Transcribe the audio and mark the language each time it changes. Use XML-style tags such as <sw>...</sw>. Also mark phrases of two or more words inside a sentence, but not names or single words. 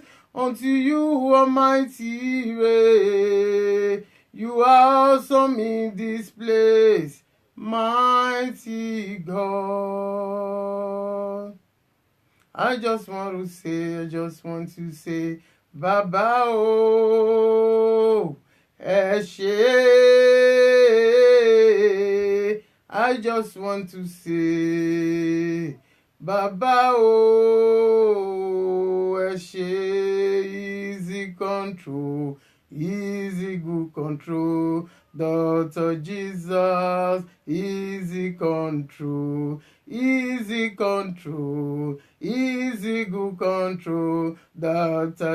<en>Unto you, Almighty Ray. You are awesome in this place, mighty God. I just want to say,</en> <yo>Baba o, ẹ ṣé.</yo> <en>I just want to say,</en> <yo>Baba o, ẹ ṣé.</yo> <en>Easy control, easy good control. Dr. Jesus, easy control, easy control, easy good control. Dr.</en>